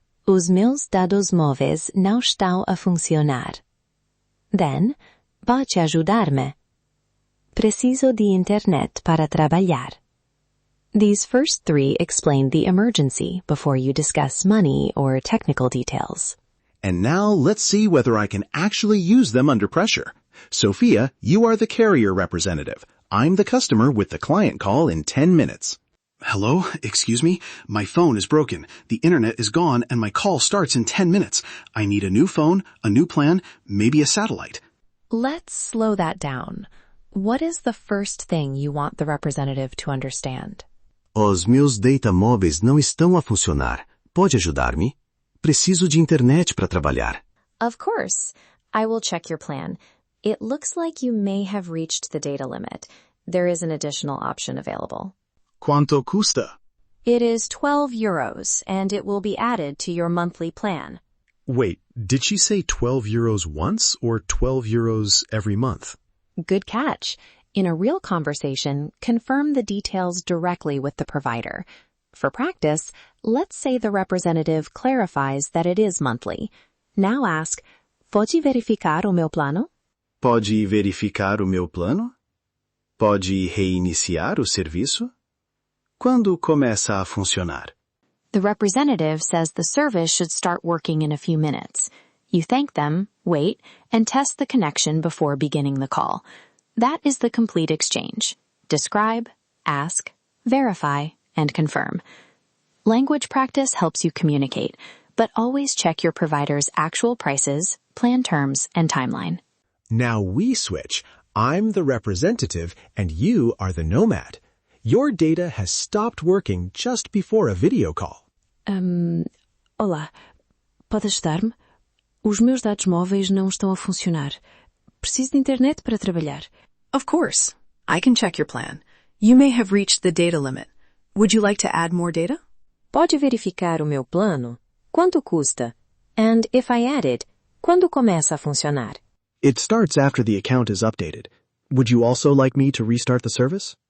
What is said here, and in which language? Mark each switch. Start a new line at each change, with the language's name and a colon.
Portuguese: Os meus dados móveis não estão a funcionar.
English: Then,
Portuguese: pode ajudar-me? Preciso de internet para trabalhar.
English: These first 3 explain the emergency before you discuss money or technical details. And now let's see whether I can actually use them under pressure. Sofia, you are the carrier representative. I'm the customer with the client call in 10 minutes. Hello? Excuse me? My phone is broken. The internet is gone and my call starts in 10 minutes. I need a new phone, a new plan, maybe a satellite. Let's slow that down. What is the first thing you want the representative to understand?
Portuguese: Os meus data móveis não estão a funcionar. Pode ajudar-me? Preciso de internet para trabalhar.
English: Of course. I will check your plan. It looks like you may have reached the data limit. There is an additional option available.
Portuguese: Quanto custa?
English: It is 12 euros, and it will be added to your monthly plan. Wait, did she say 12 euros once or 12 euros every month? Good catch. In a real conversation, confirm the details directly with the provider. For practice, let's say the representative clarifies that it is monthly. Now ask,
Portuguese: pode verificar o meu plano? Pode verificar o meu plano? Pode reiniciar o serviço? Quando começa a funcionar?
English: The representative says the service should start working in a few minutes. You thank them, wait, and test the connection before beginning the call. That is the complete exchange. Describe, ask, verify, and confirm. Language practice helps you communicate, but always check your provider's actual prices, plan terms, and timeline. Now we switch. I'm the representative and you are the Nomad. Your data has stopped working just before a video call.
Portuguese: Olá, pode ajudar-me? Os meus dados móveis não estão a funcionar. Preciso de internet para trabalhar.
English: Of course. I can check your plan. You may have reached the data limit. Would you like to add more data?
Portuguese: Pode verificar o meu plano? Quanto custa?
English: And if I added,
Portuguese: quando começa a funcionar?
English: It starts after the account is updated. Would you also like me to restart the service?